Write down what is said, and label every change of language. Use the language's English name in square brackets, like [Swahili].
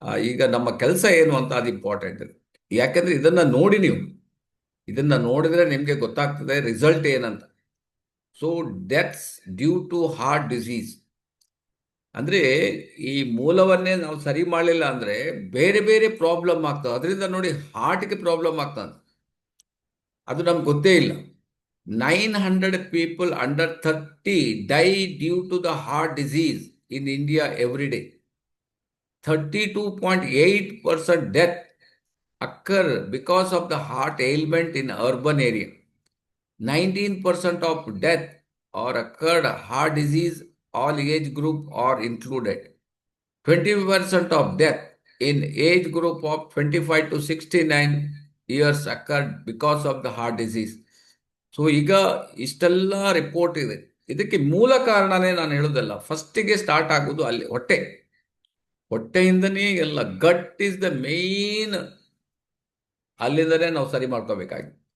[Kannada] ಈಗ ನಮ್ಮ ಕೆಲಸ ಏನು ಅಂತ ಅದು ಇಂಪಾರ್ಟೆಂಟ್. ಯಾಕೆಂದ್ರೆ ಇದನ್ನ ನೋಡಿ, ನೀವು ಇದನ್ನ ನೋಡಿದ್ರೆ ನಿಮಗೆ ಗೊತ್ತಾಗ್ತದೆ ರಿಸಲ್ಟ್ ಏನಂತ. [English] so deaths due to heart disease [Kannada] ಅಂದ್ರೆ ಈ ಮೂಲವನ್ನೇ ನಾವು ಸರಿ ಮಾಡಲಿಲ್ಲ ಅಂದ್ರೆ ಬೇರೆ ಬೇರೆ ಪ್ರಾಬ್ಲಮ್ ಆಗ್ತದೆ. ಅದರಿಂದ ನೋಡಿ, ಹಾರ್ಟ್ಗೆ ಪ್ರಾಬ್ಲಮ್ ಆಗ್ತದೆ, ಅದು ನಮ್ಗೆ ಗೊತ್ತೇ ಇಲ್ಲ. [English] 900 people under 30 die due to the heart disease in India every day. 32.8% death occur because of the heart ailment in urban area. 19% of death or occurred heart disease, all age group are included. 20% of death in age group of 25 to 69 years occurred because of the heart disease. [Kannada] So ಈಗ ಇಷ್ಟೆಲ್ಲ report ಇದೆ. ಇದಕ್ಕೆ ಮೂಲ ಕಾರಣನೇ ನಾನು ಹೇಳೋದಲ್ಲ, ಫಸ್ಟಿಗೆ start ಆಗೋದು ಅಲ್ಲಿ ಹೊಟ್ಟೆಯಿಂದನೇ ಎಲ್ಲ. [English] gut is the main, [Kannada] ಅಲ್ಲಿಂದನೇ ನಾವು ಸರಿ ಮಾಡ್ಕೋಬೇಕಾಗಿ.